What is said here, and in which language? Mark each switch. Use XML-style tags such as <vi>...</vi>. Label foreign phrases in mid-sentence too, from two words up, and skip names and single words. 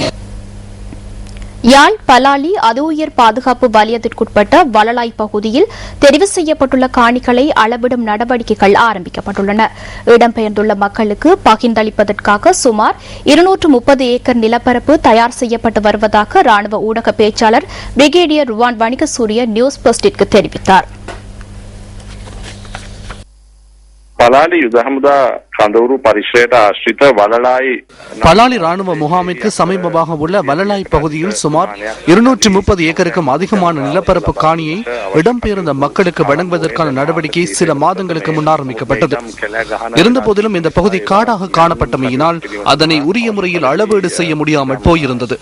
<ta>யாழ் பலாலி அது உயர் பாதுகாப்பு வலயத்திற்குட்பட்ட வளலாய் பகுதியில் தெரிவு செய்யப்பட்டுள்ள காணிகளை அளவிடும் நடவடிக்கைகள் ஆரம்பிக்கப்பட்டுள்ளன. இடம்பெயர்ந்துள்ள மக்களுக்கு பகிர்ந்தளிப்பதற்காக சுமார் 230 ஏக்கர் நிலப்பரப்பு தயார் செய்யப்பட்டு வருவதாக ராணுவ ஊடக பேச்சாளர் பிரிகேடியர் ருவான் வணிகசூரிய நியூஸ் பஸ்டிற்கு தெரிவித்தார்.</ta> <si>පලාලි යුද හමුදා කඳවුරු පරිශ්‍රයට ආශ්‍රිත වලලායි</si> <ta>பலாலி ராணுவ முகாமிற்கு சமீபமாக உள்ள வலலாய் பகுதியில் சுமார் 230 ஏக்கருக்கும் அதிகமான நிலப்பரப்பு காணியை இடம்பெயர்ந்த மக்களுக்கு வழங்குவதற்கான நடவடிக்கை சில மாதங்களுக்கு முன் ஆரம்பிக்கப்பட்டது. இருந்தபோதிலும் இந்த பகுதி காடாக காணப்பட்டமையினால் அதனை உரிய முறையில் அளவீடு செய்ய முடியாமல் போயிருந்தது.</ta>